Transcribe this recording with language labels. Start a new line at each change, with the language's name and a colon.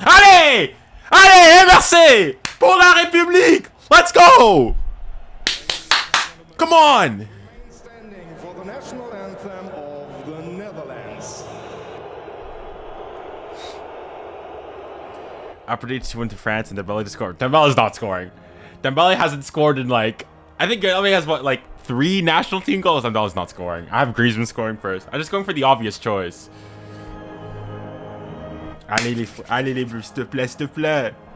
French: Allez, MRC pour la République.
English: Let's go. Come on. Standing for the national anthem of the Netherlands. I predicted 2-1 to France and Dembele to score. Dembele's not scoring. Dembele hasn't scored in I think Dembele has 3 national team goals. Dembele's not scoring. I have Griezmann scoring first. I'm just going for the obvious choice.
French: Allez les bleus, s'il te plaît.